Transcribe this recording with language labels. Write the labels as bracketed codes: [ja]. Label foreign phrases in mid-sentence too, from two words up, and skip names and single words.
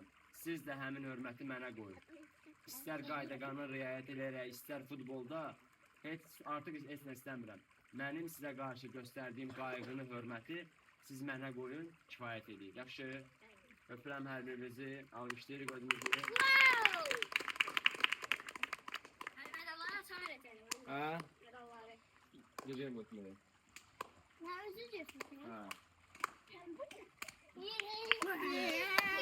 [az] Siz də həmin hörməti mənə qoyun. İstər qayda-qanuna riayət edərək, istər futbolda, artıq heç nə istəmirəm. Mənim sizə qarşı göstərdiyim qayğını, hörməti siz mənə qoyun, kifayət edir. Yaxşı, öpürəm hər birinizi, alqışlayırıq özümüzü. [tr] Medalları sana verelim. Ha? Medalları. Geliyorum bakayım. Ne özür diyorsun sen? Ha. Sen bu ne?